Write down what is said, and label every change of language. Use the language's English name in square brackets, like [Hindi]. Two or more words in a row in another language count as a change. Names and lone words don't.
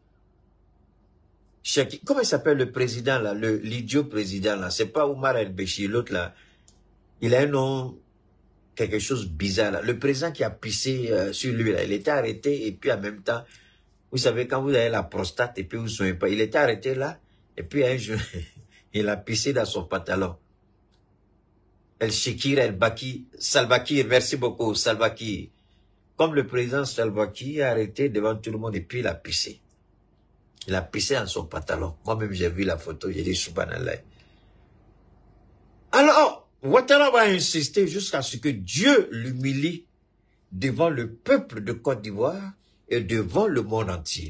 [French] comment il s'appelle le président là, l'idiot président là, c'est pas Omar el-Béchir, l'autre là, il a un nom, quelque chose bizarre là, le président qui a pissé sur lui là, il était arrêté et puis en même temps, vous savez quand vous avez la prostate et puis vous ne soignez pas, il était arrêté là et puis un jour, il a pissé dans son pantalon. El-Shekir, El-Baki, Salva Kiir, merci beaucoup Salva Kiir. Comme le président Salva Kiir a arrêté devant tout le monde et puis il a pissé. Il a pissé dans son pantalon. Moi-même, j'ai vu la photo, j'ai dit, subhanallah. Alors, Ouattara va insister jusqu'à ce que Dieu l'humilie devant le peuple de Côte d'Ivoire et devant le monde entier.